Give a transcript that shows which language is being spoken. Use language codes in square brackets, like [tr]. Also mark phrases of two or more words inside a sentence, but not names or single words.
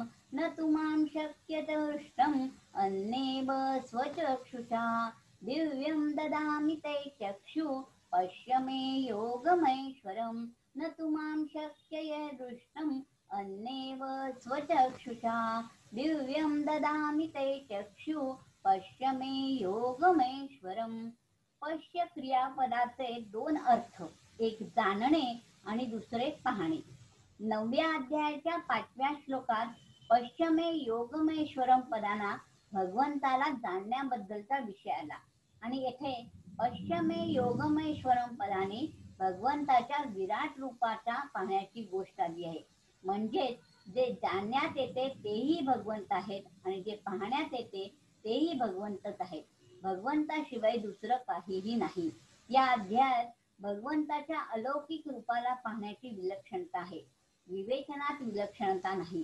[sa] न तु मां शक्यते दृष्टम्, अन्येव स्वचक्षुषा, दिव्यं ददामि ते चक्षु, पश्य मे योगमैश्वरम्। न तु मां शक्यते दृष्टम्, अन्येव स्वचक्षुषा, दिव्यं ददामि ते चक्षु, पश्य मे योगमैश्वरम्। [mr] पश्य क्रियापदाचे दोन अर्थ, एक जाणणे आणि दुसरे पाहणे। 9व्या अध्यायाच्या 5व्या श्लोकात [sa] पश्य मे योगमैश्वरम [mr] पदाना भगवंताला जाणण्याबद्दलचा विषय आला आणि येथे [sa] पश्य मे योगमैश्वरम [mr] पदाने भगवंताच्या विराट रूपाचा पाहण्याची गोष्ट आली आहे। म्हणजेच जे जाणण्यात येते तेही भगवंत आहेत आणि जे पाहण्यात येते तेही भगवंतच आहेत। भगवंताशिवाय दुसरं काहीही नाही। या अध्यायात भगवंताच्या अलौकिक रूपाला पाहण्याची विलक्षणता आहे, विवेचनात विलक्षणता नाही।